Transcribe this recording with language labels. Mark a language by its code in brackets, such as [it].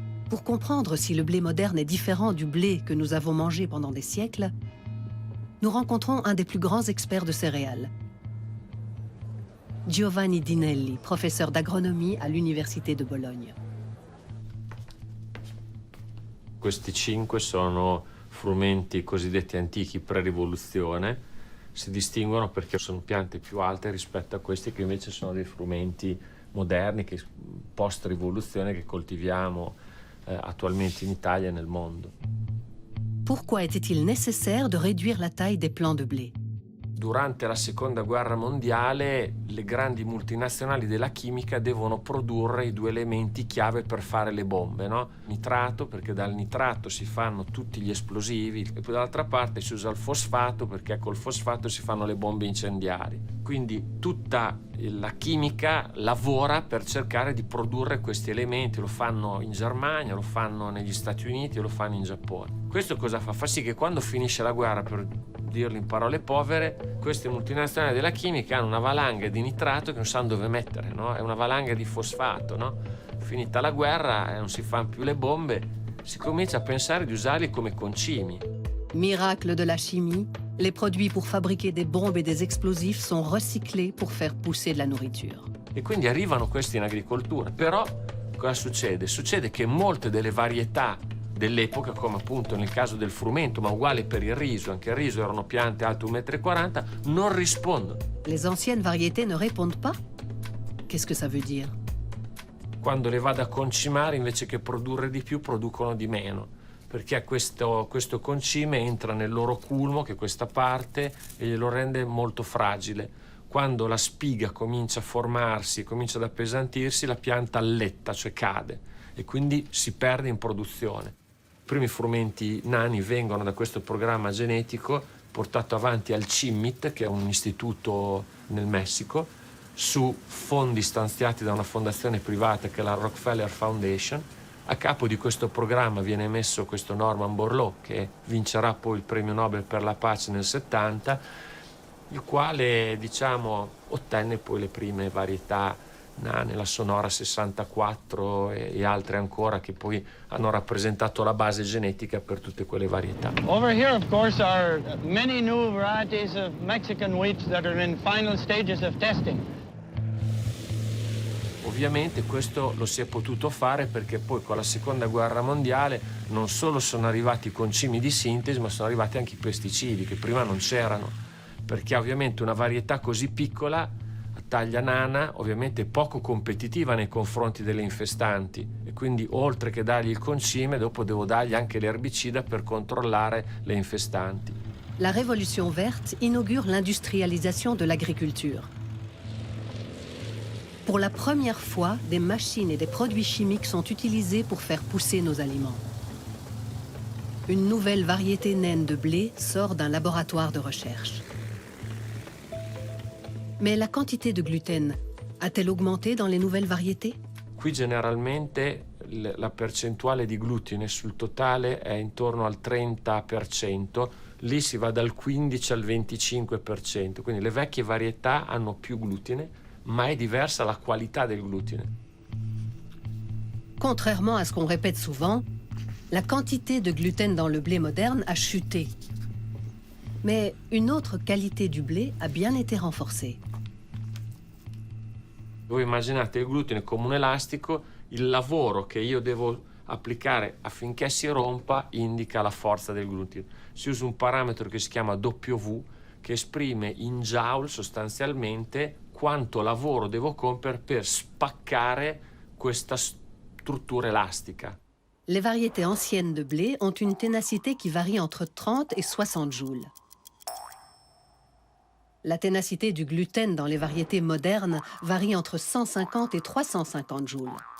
[fr] Pour comprendre si le blé moderne est différent du blé que nous avons mangé pendant des siècles, nous rencontrons un des plus grands experts de céréales, Giovanni Dinelli, professeur d'agronomie à l'Université de Bologne. [it] Questi 5 sono frumenti cosiddetti antichi pre-rivoluzione, si distinguono perché sono piante più alte rispetto a questi che invece sono dei frumenti moderni, post-rivoluzione, che coltiviamo attualmente in Italia e nel mondo. [fr] Pourquoi était-il nécessaire de réduire la taille des plants de blé? [it] Durante la Seconda Guerra Mondiale le grandi multinazionali della chimica devono produrre i 2 elementi chiave per fare le bombe, no? Nitrato, perché dal nitrato si fanno tutti gli esplosivi, e poi dall'altra parte si usa il fosfato, perché col fosfato si fanno le bombe incendiarie. Quindi tutta la chimica lavora per cercare di produrre questi elementi, lo fanno in Germania, lo fanno negli Stati Uniti e lo fanno in Giappone. Questo cosa fa? Fa sì che quando finisce la guerra, per dirlo in parole povere, queste multinazionali della chimica hanno una valanga di nitrato che non sanno dove mettere, no? È una valanga di fosfato, no? Finita la guerra e non si fanno più le bombe, si comincia a pensare di usarli come concimi. [fr] Miracle de la chimie, les produits pour fabriquer des bombes et des explosifs sont recyclés pour faire pousser de la nourriture. [it] E quindi arrivano questi in agricoltura. Però cosa succede? Succede che molte delle varietà dell'epoca, come appunto nel caso del frumento, ma uguale per il riso, anche il riso erano piante alte 1,40 m, non rispondono. [fr] Les anciennes variétés ne répondent pas? Qu'est-ce que ça veut dire? [it] Quando le vado a concimare, invece che produrre di più, producono di meno, perché questo concime entra nel loro culmo, che è questa parte, e glielo rende molto fragile. Quando la spiga comincia a formarsi, comincia ad appesantirsi, la pianta alletta, cioè cade, e quindi si perde in produzione. I primi frumenti nani vengono da questo programma genetico portato avanti al CIMMYT, che è un istituto nel Messico, su fondi stanziati da una fondazione privata che è la Rockefeller Foundation. A capo di questo programma viene messo questo Norman Borlaug, che vincerà poi il premio Nobel per la pace nel 70, il quale, ottenne poi le prime varietà nane, la Sonora 64 e altre ancora, che poi hanno rappresentato la base genetica per tutte quelle varietà. [en] Over here, of course, are many new varieties of Mexican wheat that are in final stages of testing. [it] Ovviamente questo lo si è potuto fare perché poi con la Seconda Guerra Mondiale non solo sono arrivati i concimi di sintesi, ma sono arrivati anche i pesticidi, che prima non c'erano, perché ovviamente una varietà così piccola, a taglia nana, ovviamente è poco competitiva nei confronti delle infestanti, e quindi oltre che dargli il concime, dopo devo dargli anche l'erbicida per controllare le infestanti. [fr] La Révolution verte inaugure l'industrialisation de l'agriculture. Pour la première fois, des machines et des produits chimiques sont utilisés pour faire pousser nos aliments. Une nouvelle variété naine de blé sort d'un laboratoire de recherche. Mais la quantité de gluten a-t-elle augmenté dans les nouvelles variétés? [it] Qui generalmente la percentuale di glutine sul totale è intorno al 30%, lì si va dal 15 al 25%, quindi le vecchie varietà hanno più glutine, ma è diversa la qualità del glutine. [fr] Contrairement à ce qu'on répète souvent, la quantité de gluten dans le blé moderne a chuté. Mais une autre qualité du blé a bien été renforcée. [it] Voi immaginate il glutine come un elastico, il lavoro che io devo applicare affinché si rompa indica la forza del glutine. Si usa un parametro che si chiama W, che esprime in joule sostanzialmente quanto lavoro devo compiere per spaccare questa struttura elastica. [fr] Les variétés anciennes de blé ont une ténacité qui varie entre 30 et 60 joules. La ténacité du gluten dans les variétés modernes varie entre 150 et 350 joules.